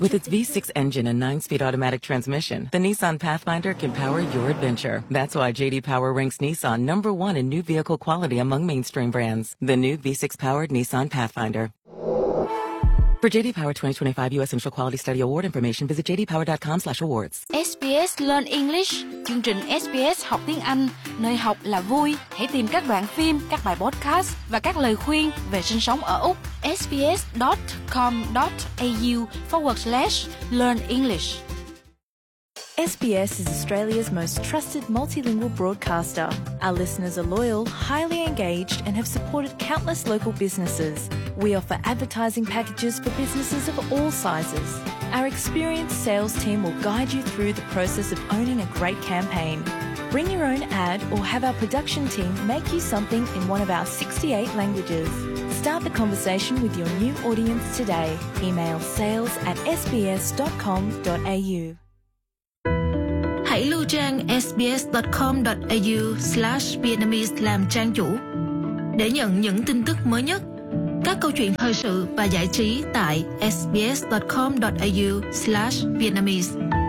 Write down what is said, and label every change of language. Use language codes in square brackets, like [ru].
[en] With its V6 engine and 9-speed automatic transmission, the Nissan Pathfinder can power your adventure. That's why J.D. Power ranks Nissan number one in new vehicle quality among mainstream brands. The new V6-powered Nissan Pathfinder. For J.D. Power 2025 U.S. Central Quality Study Award information, visit jdpower.com/awards. [vi] SBS Learn English, chương trình SBS học tiếng Anh, nơi học là vui. Hãy tìm các đoạn phim, các bài podcast và các lời khuyên về sinh sống ở Úc. sbs.com.au/learnenglish. [en] SBS is Australia's most trusted multilingual broadcaster. Our listeners are loyal, highly engaged, and have supported countless local businesses. We offer advertising packages for businesses of all sizes. Our experienced sales team will guide you through the process of owning a great campaign. Bring your own ad or have our production team make you something in one of our 68 languages. Start the conversation with your new audience today. Email sales@sbs.com.au. [vi] Hãy lưu trang sbs.com.au/vietnamese làm trang chủ để nhận những tin tức mới nhất. các câu chuyện thời sự và giải trí tại sbs.com.au/vietnamese.